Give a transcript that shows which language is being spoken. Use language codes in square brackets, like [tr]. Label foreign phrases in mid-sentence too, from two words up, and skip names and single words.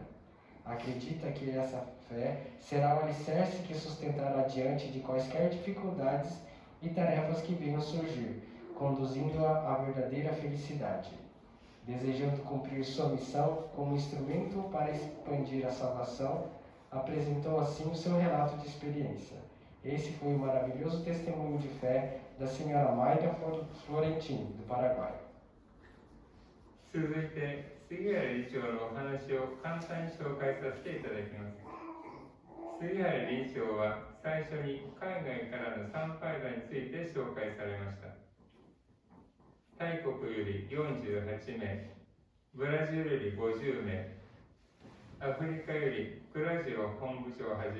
[pt] Acredita que essa fé será o alicerce que sustentará diante de quaisquer dificuldades e tarefas que venham surgir, conduzindo-a à verdadeira felicidade. Desejando cumprir sua missão como instrumento para expandir a salvação, apresentou assim o seu relato de experiência. Esse foi o maravilhoso testemunho de fé da senhora Mayra Florentin, do Paraguai. [ja] 続いて、杉原理事長のお話を簡単に紹介させていただきます。杉原理事長は最初に海外からの参拝者について紹介されました。タイ国より48名、ブラジルより50名、アフリカよりクラジオ本部長をはじ